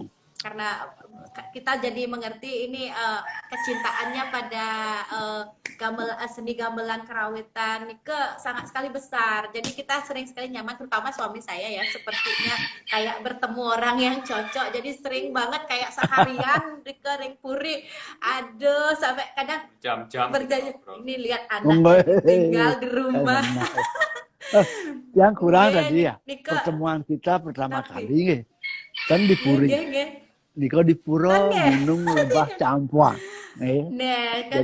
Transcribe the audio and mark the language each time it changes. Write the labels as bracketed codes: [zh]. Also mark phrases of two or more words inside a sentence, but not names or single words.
[id] Karena kita jadi mengerti ini kecintaannya pada seni gamelan kerawitan Nike sangat sekali besar. Jadi kita sering sekali nyaman, terutama suami saya ya, sepertinya kayak bertemu orang yang cocok. Jadi sering banget kayak seharian [ban] Nike ring puri, [id] aduh sampai kadang jam-jam berjanji. Ini lihat anak tinggal di rumah. Yang kurang tadi ya pertemuan kita pertama kali kan di Puri. Niko di Puro Gunung Lebah Campuang. Nah, kan